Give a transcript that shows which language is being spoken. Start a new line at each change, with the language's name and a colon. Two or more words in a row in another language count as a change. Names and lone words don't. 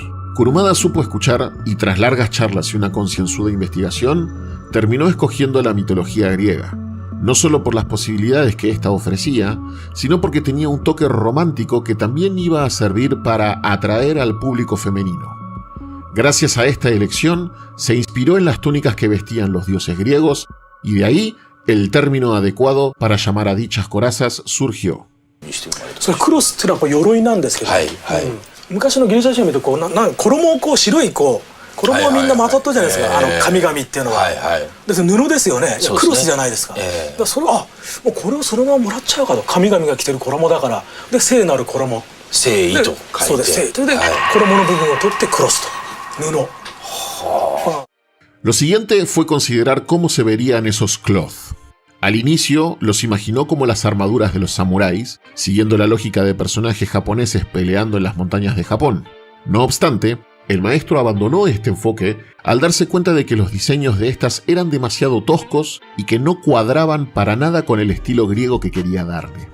Spanish: Kurumada supo escuchar y tras largas charlas y una concienzuda investigación, terminó escogiendo la mitología griega, no solo por las posibilidades que ésta ofrecía, sino porque tenía un toque romántico que también iba a servir para atraer al público femenino. Gracias a esta elección, se inspiró en las túnicas que vestían los dioses griegos, y de ahí el término adecuado para llamar a dichas corazas surgió.
Japanese: それクロスっていうのはこう鎧なんですけど、昔のギリシャ人を見るとこう衣をこう白いこう衣をみんなまとったじゃないですか、神々っていうのは、でそれ布ですよね、クロスじゃないですか。だからそれもうこれをそのままもらっちゃうかと、神々が着てる衣だから、で聖なる衣、聖意と書いて、そうです、聖意、それで衣の部分を取ってクロスと布。
Spanish: Lo siguiente fue considerar cómo se verían esos cloth. Al inicio los imaginó como las armaduras de los samuráis, siguiendo la lógica de personajes japoneses peleando en las montañas de Japón. No obstante, el maestro abandonó este enfoque al darse cuenta de que los diseños de estas eran demasiado toscos y que no cuadraban para nada con el estilo griego que quería darle.